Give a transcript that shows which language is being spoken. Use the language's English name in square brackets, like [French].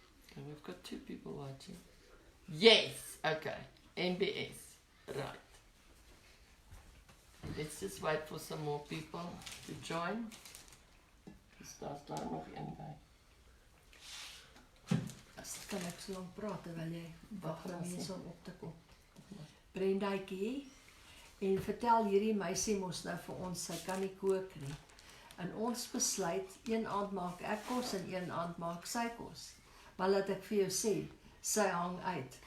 [English] Okay, we've got 2 people watching. Yes, okay, NBS, right. Let's just wait for some more people to join. [Afrikaans] Daar's daar nog een by. As kan ek so lank praat terwyl jy wag vir Wat mense om op te kom. Brendaatjie, en vertel hierdie meisie mos nou vir ons, sy kan nie kook nie. En ons besluit, een aand maak ek kos en een aand maak sy kos. Maar laat ek vir jou sê, sy hang uit.